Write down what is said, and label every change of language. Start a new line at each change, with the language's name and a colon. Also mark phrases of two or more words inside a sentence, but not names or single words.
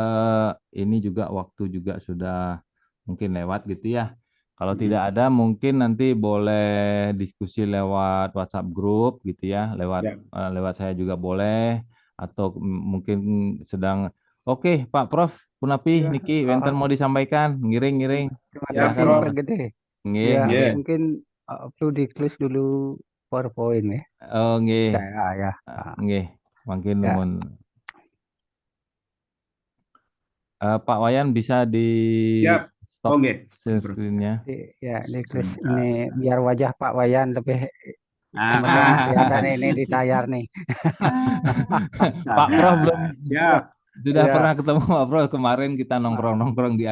Indonesian: Ini juga waktu juga sudah mungkin lewat gitu ya. Kalau Hmm. tidak ada mungkin nanti boleh diskusi lewat WhatsApp grup gitu ya, Ya. lewat saya juga boleh atau mungkin sedang. Oke, Pak Prof, Punapi, Ya,
Balinese: Niki, Wenten
Indonesian: mau disampaikan, ngiring-ngiring. terima Ya, kasih Silakan. Pak Gede. Nggih, Ya, nggih. mungkin perlu di-close dulu PowerPoint ya. Oh, nggih. Saya ya. Nggih, mungkin Ya. nuwun. Pak Wayan bisa di Ya. stop Oke. screen-nya. Ya, di-close Sebentar. ini biar wajah Pak Wayan lebih Ah, cemerlang kelihatan ini di layar nih. Pak Prof belum Siap. sudah Ya. pernah ketemu Pak Prof kemarin kita nongkrong-nongkrong di